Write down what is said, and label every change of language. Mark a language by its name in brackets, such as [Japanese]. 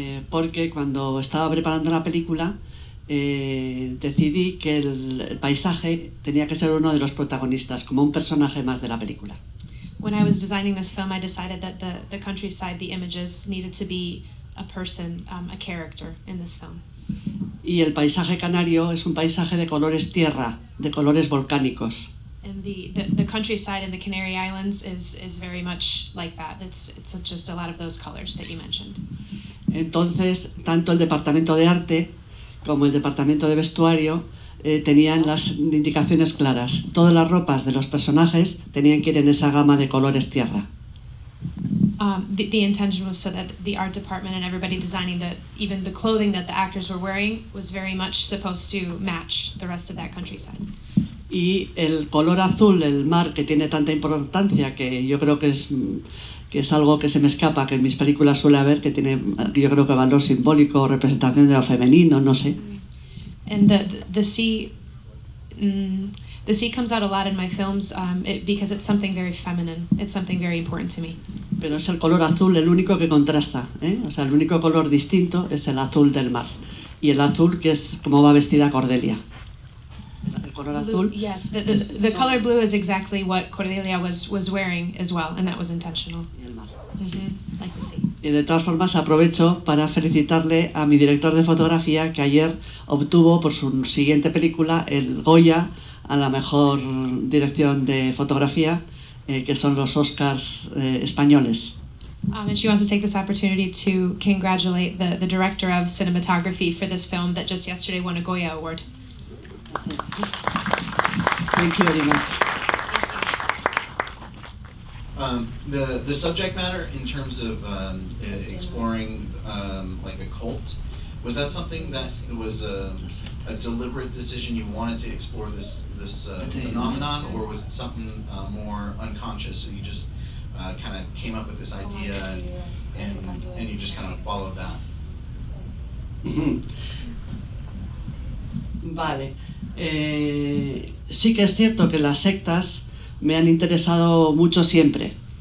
[Spanish] porque cuando estaba preparando la película decidí que el paisaje tenía que ser uno de los protagonistas, como un personaje más de la película. [English] When I was designing this film, I decided that the countryside, the images, needed to be a person, a character in this film. [Spanish] Y el paisaje canario es un paisaje de colores tierra, de colores volcánicos. [English] And the countryside in the Canary Islands is very much like that. It's just a lot of those colors that you mentioned. [Spanish] Entonces, tanto el departamento de arte como el departamento de vestuario tenían las indicaciones claras. Todas las ropas de los personajes tenían que ir en esa gama de colores tierra. [English] The intention was so that the art department and everybody designing even the clothing that the actors were wearing was very much supposed to match the rest of that countryside. [Spanish] Y el color azul, el mar, que tiene tanta importancia, que yo creo que es algo que se me escapa, que en mis películas suele haber, que tiene, yo creo que valor simbólico, representación de lo femenino, no sé. [English] And the sea, the sea comes out a lot in my films because it's something very feminine. It's something very important to me. [Spanish] Pero es el color azul el único que contrasta, ¿eh? O sea, el único color distinto es el azul del mar. Y el azul que es como va vestida Cordelia. El color azul. [English] Yes, the color blue is exactly what Cordelia was wearing as well, and that was intentional. [Spanish] Y el mar. [English] Like the sea. [Spanish] Y de todas formas aprovecho para felicitarle a mi director de fotografía, que ayer obtuvo por su siguiente película el Goya a la mejor dirección de fotografía, que son los Oscars españoles. [English] And she wants to take this opportunity to congratulate the director of cinematography for this film that just yesterday won a Goya Award. Thank you very much. The subject matter in terms of exploring like a cult, was that something that was a deliberate decision you wanted to explore this phenomenon, or was it something more unconscious, so you just kind of came up with this idea and you just kind of followed that? [Spanish] Vale. Sí que es cierto que las sectas me han interesado mucho siempre,